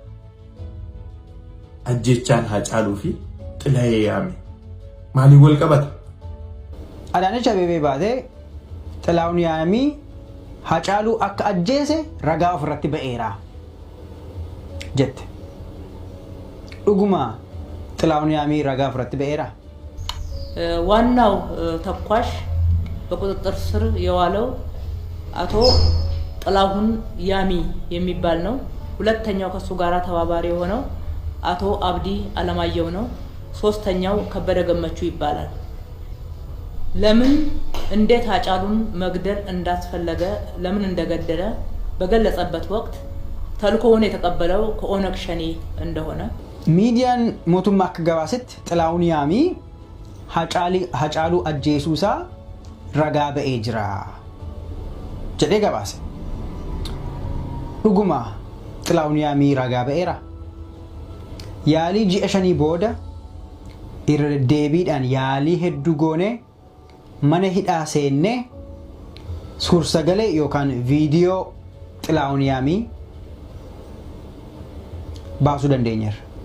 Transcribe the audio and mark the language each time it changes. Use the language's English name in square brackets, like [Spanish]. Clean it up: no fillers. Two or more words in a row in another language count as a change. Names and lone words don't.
[Oromo] Ajjechaan Hacaaluu fi Xilaahun Yaamii maaliif wal qabata? Adaanech Abeebee baatee Xilaahun Yaamii Hacaaluu akka ajjeese ragaa ofirratti ba'eera jette. Dhuguma Xilaahun Yaamii ragaa ofirratti ba'eera? [Amharic] ዋናው ተኳሽ በቁጥጥር ስር የዋለው አቶ xilaahun Yaamii የሚባል ነው። ሁለተኛው ከሱ ጋራ ተባባሪ የሆነው አቶ አብዲ አለማየሁ ነው። ሶስተኛው ከበደ ገመቹ ይባላል። ለምን እንዴት Hacaaluን መግደል እንዳስፈለገ ለምን እንደገደለ በገለጸበት ወቅት ተልኮውን የተቀበለው ከኦነግ ሸኔ እንደሆነ [Oromo] Miidiyaan Mootummaa kan gabaaste xilaahun Yaamii Hacaaluu ajjeesuusa ragaa ba'ee jira jedhee gabaase. Dhuguma xilaahun Yaamii ragaa ba'eera? Yaalii ji'a 5 booda irra deebiidhaan yaalii hedduu goone mana hidhaa seenne suursagalee yookaan viidiyoo xilaahun Yaamii baasuu dandeenyeerra.